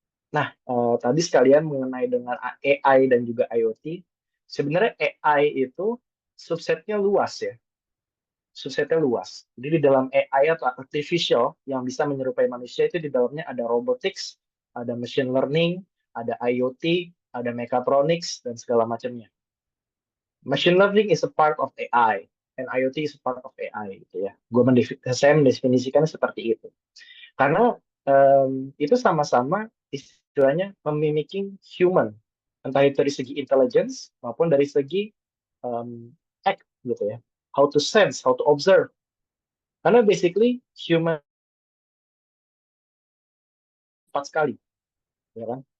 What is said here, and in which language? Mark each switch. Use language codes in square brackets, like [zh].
[id] Nah, tadi sekalian mengenai dengan AI dan juga IoT, sebenarnya AI itu subsetnya luas ya. Subsetnya luas. Jadi di dalam AI atau artificial yang bisa menyerupai manusia itu di dalamnya ada robotics, ada machine learning, ada IoT, ada mechatronics, dan segala macamnya. [en] Machine learning is a part of AI, and IoT is a part of AI gitu ya. [id] Saya mendefinisikan seperti itu. Karena itu sama-sama istilahnya memimiki human, entah itu dari segi intelligence maupun dari segi act gitu ya, [en] how to sense, how to observe. [id] Karena basically human cepat sekali, ya kan?